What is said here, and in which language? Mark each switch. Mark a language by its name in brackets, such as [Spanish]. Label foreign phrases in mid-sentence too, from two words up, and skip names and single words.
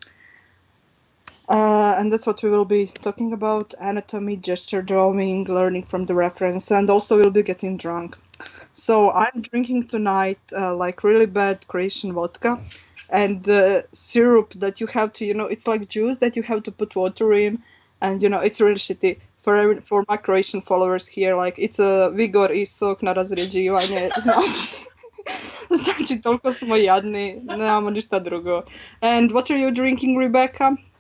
[English] And that's what we will be talking about: anatomy, gesture drawing, learning from the reference, and also we'll be getting drunk. So I'm drinking tonight like really bad Croatian vodka and syrup that you have to, it's like juice that you have to put water in, and it's really shitty. For my Croatian followers here, like it's a [Croatian] vigor isok na razređivanje, znači, znači toliko smo jadni, nemamo ništa drugo. [English] And what are you drinking, Rebecca?